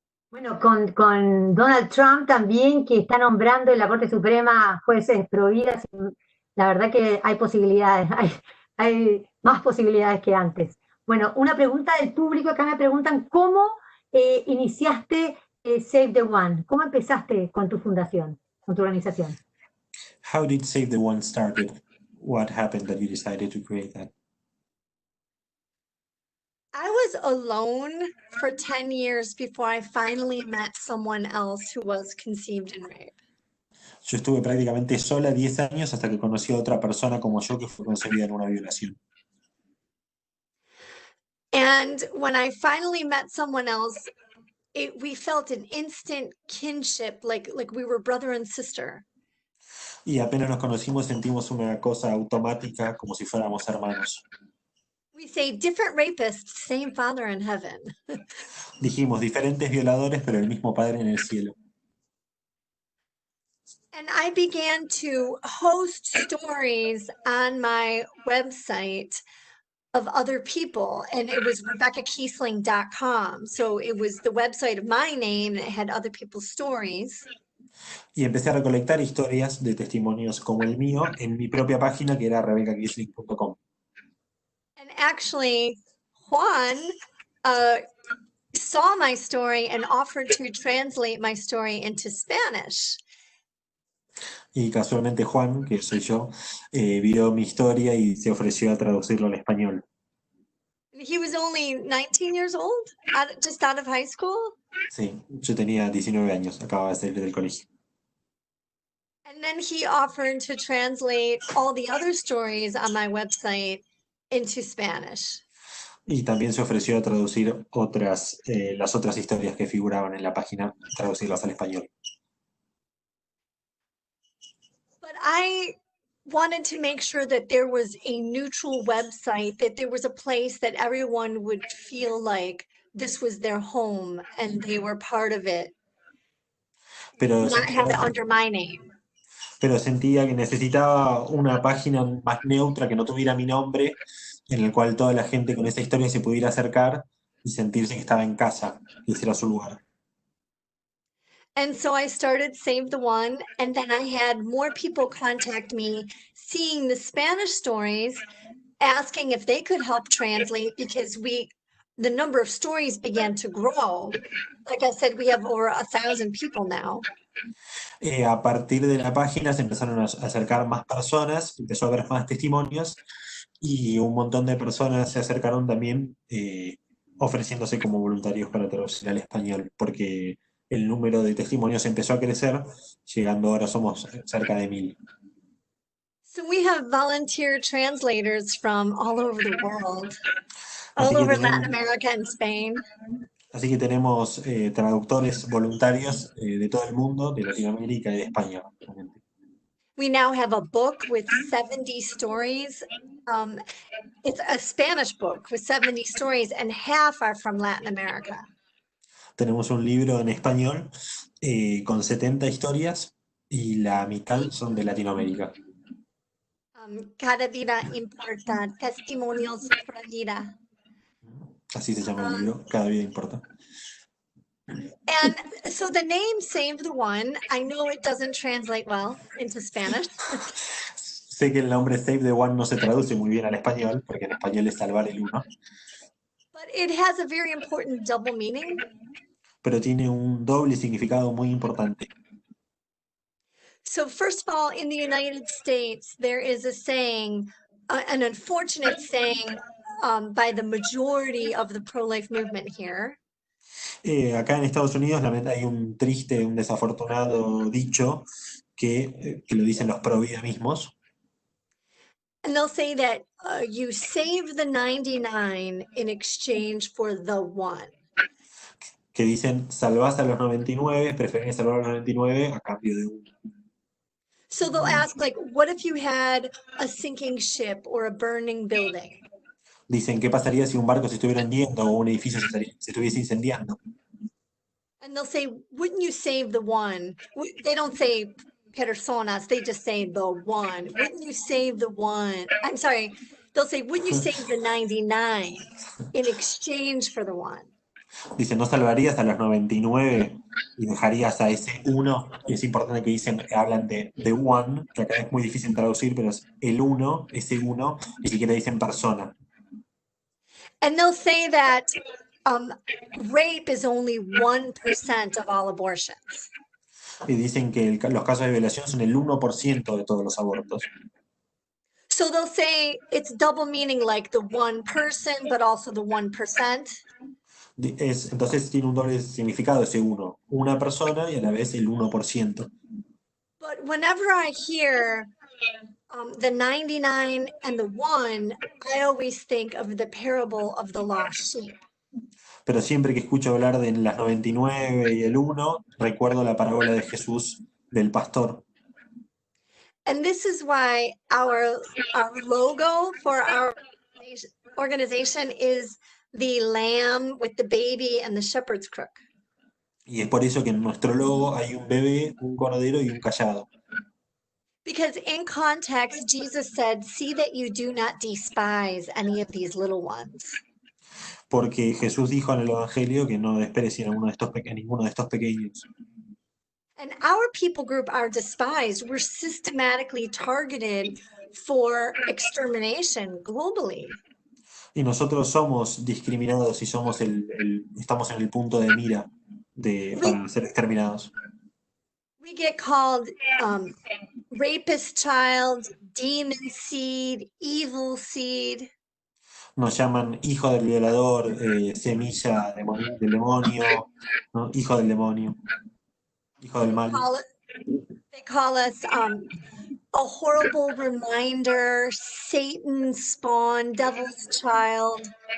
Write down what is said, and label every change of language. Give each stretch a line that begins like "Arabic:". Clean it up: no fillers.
Spanish: Bueno, con Donald Trump también, que está nombrando en la Corte Suprema jueces prohibidas, la verdad que hay posibilidades, hay más posibilidades que antes. Bueno, una pregunta del público, acá me preguntan, ¿cómo iniciaste Save the One? ¿Cómo empezaste con tu fundación, con tu organización?
English: How did Save the One started? What happened that you decided to create that? I was alone for 10 years before I finally met someone else who was conceived in rape.
Spanish: Yo estuve prácticamente sola 10 años hasta que conocí a otra persona como yo que fue concebida en una violación.
English: And when I finally met someone else, we felt an instant kinship, like we were brother and sister.
Spanish: Y apenas nos conocimos sentimos una cosa automática como si fuéramos hermanos.
English: We say different rapists, same father in heaven.
Spanish: Dijimos diferentes violadores, pero el mismo Padre en el cielo.
English: And I began to host stories on my website of other people, and it was RebeccaKiessling.com. So it was the website of my name, and it had other people's stories.
Spanish: Y empecé a recolectar historias de testimonios como el mío en mi propia página, que era RebeccaKiessling.com.
English: And actually, Juan saw my story and offered to translate my story into Spanish.
Spanish: Y casualmente Juan, que soy yo, vio mi historia y se ofreció a traducirlo al español.
English: He was only 19 years old, just out of high school.
Spanish: Sí, yo tenía 19 años, acababa de salir del colegio.
English: And then he offered to translate all the other stories on my website into Spanish.
Spanish: Y también se ofreció a traducir las otras historias que figuraban en la página, traducirlas al español.
English: But I wanted to make sure that there was a neutral website, that there was a place that everyone would feel like this was their home and they were part of it,
Spanish: Pero
English: not have it under my name.
Spanish: pero sentía que necesitaba una página más neutra, que no tuviera mi nombre, en el cual toda la gente con esa historia se pudiera acercar y sentirse que estaba en casa, y ese era su lugar.
English: And so I started Save the One, and then I had more people contact me seeing the Spanish stories, asking if they could help translate because the number of stories began to grow. Like I said, we have over 1,000 people now.
Spanish: A partir de la página se empezaron a acercar más personas, empezó a haber más testimonios y un montón de personas se acercaron también ofreciéndose como voluntarios para traducir al español, porque el número de testimonios empezó a crecer, llegando ahora somos cerca de 1,000.
English: So we have volunteer translators from all over the world,
Spanish: Así
English: all
Spanish: que
English: over
Spanish: tenemos-
English: Latin America and Spain.
Spanish: Así que tenemos traductores voluntarios de todo el mundo, de Latinoamérica y de España. Realmente.
English: We now have a book with 70 stories. It's a Spanish book with 70 stories, and half are from Latin America.
Spanish: Tenemos un libro en español con 70 historias y la mitad son de Latinoamérica. Cada vida importa, testimonios por vida. Así se llama el libro, Cada vida importa.
English: And so the name Save the One, I know it doesn't translate well into Spanish.
Spanish: Sé que el nombre Save the One no se traduce muy bien al español, porque en español es salvar el uno,
English: But it has a very important double meaning.
Spanish: pero tiene un doble significado muy importante.
English: So first of all, in the United States, there is a saying, an unfortunate saying by the majority of the pro-life movement here.
Spanish: Acá en Estados Unidos hay un triste, un desafortunado dicho que lo dicen los pro vida mismos,
English: And they'll say that you save the 99 in exchange for the one.
Spanish: que dicen salvás a los 99, preferís salvar a los 99 a cambio de uno.
English: So they'll ask, like, what if you had a sinking ship or a burning building?
Spanish: Dicen, ¿qué pasaría si un barco se estuviera hundiendo o un edificio se estuviese incendiando?
English: And they'll say, wouldn't you save the one? They don't say personas, they just say the one. Wouldn't you save the one? I'm sorry, they'll say, wouldn't you save the 99 in exchange for the one?
Spanish: Dicen, ¿no salvarías a los 99 y dejarías a ese uno? Y es importante que hablan de the one, que acá es muy difícil traducir, pero es el uno, ese uno, ni siquiera dicen persona.
English: And they'll say that rape is only 1% of all abortions.
Spanish: Y dicen que los casos de violación son el 1% de todos los abortos.
English: So they'll say it's double meaning, like the one person, but also the 1%.
Spanish: Entonces tiene un doble significado ese uno, una persona y a la vez el 1%.
English: But whenever I hear the 99 and the one, I always think of the parable of the lost sheep.
Spanish: Pero siempre que escucho hablar de las 99 y el 1, recuerdo la parábola de Jesús del pastor.
English: And this is why our logo for our organization is the lamb with the baby and the shepherd's crook.
Spanish: Y es por eso que en nuestro logo hay un bebé, un cordero y un cayado.
English: Because in context, Jesus said, see that you do not despise any of these little ones.
Spanish: Porque Jesús dijo en el Evangelio que no desprecien a ninguno de estos pequeños.
English: And our people group are despised. We're systematically targeted for extermination globally.
Spanish: Y nosotros somos discriminados y estamos en el punto de mira para ser exterminados.
English: We get called rapist child, demon seed, evil seed.
Spanish: Nos llaman hijo del violador, semilla del demonio, ¿no? Hijo del demonio, hijo del mal.
English: They call us a horrible reminder, Satan's spawn, devil's child.